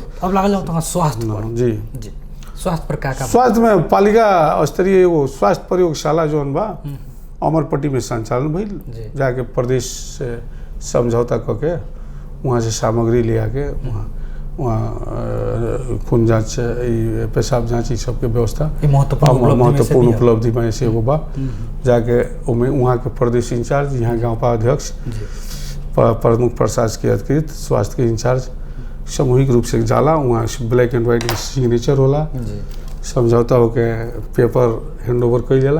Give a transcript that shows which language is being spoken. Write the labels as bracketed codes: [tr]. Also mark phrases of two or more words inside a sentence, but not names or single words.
[bho] अब लागल जाओ तो स्वास्थ्य पर। जी स्वास्थ्य पर का स्वास्थ्य में पालिका स्तरीय एगो स्वास्थ्य प्रयोगशाला जौन बा अमरपट्टी में संचालन भइल, जाके प्रदेश से समझौता करके वहाँ से सामग्री ले आके वहाँ खून जाँच पेशाब जाँच सबके व्यवस्था महत्वपूर्ण उपलब्धि में से एगो बा। जाके वहाँ के प्रदेश इंचार्ज, यहाँ गाँव का अध्यक्ष, प्रमुख प्रशासकीय अधिकृत, स्वास्थ्य के इंचार्ज सामूहिक रूप से जाला, वहाँ [en] black and white signature [bho] होला, समझौता होके [en] paper hand over [bho] कइल जाला।